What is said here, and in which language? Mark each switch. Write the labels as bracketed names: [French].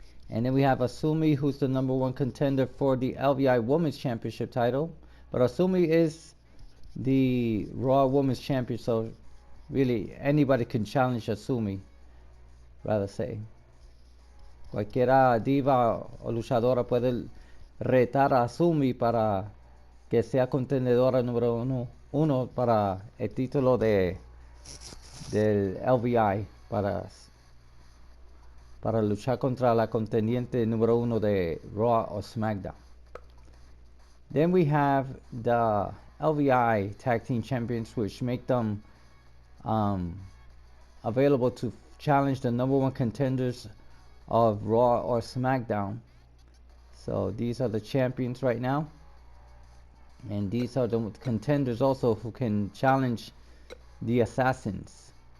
[English] And then we have Asumi, who's the #1 contender for the LVI Women's Championship title. But Asumi is the Raw Women's Champion, so really anybody can challenge Asumi, rather say. [Spanish] Cualquiera diva o luchadora puede retar a Asumi para que sea contendedora uno para el título del LVI, para luchar contra la contendiente #1 de Raw or SmackDown. [English] Then we have the LVI Tag Team Champions, which make them available to challenge the #1 contenders of Raw or SmackDown. So these are the champions right now, and these are the contenders also who can challenge the Assassins.